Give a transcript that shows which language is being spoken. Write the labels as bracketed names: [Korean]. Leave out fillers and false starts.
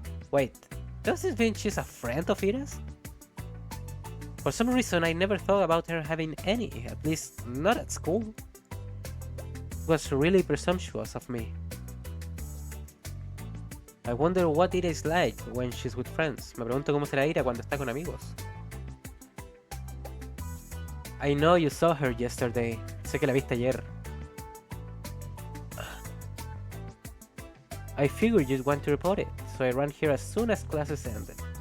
[English] Wait, does this mean she's a friend of Ida's? For some reason I never thought about her having any, at least not at school. It was really presumptuous of me. I wonder what Ida is like when she's with friends. [Spanish] Me pregunto cómo será Ida cuando está con amigos. [English] I know you saw her yesterday. [Spanish] Sé que la viste ayer. [English] I figured you'd want to report it, so I ran here as soon as classes ended.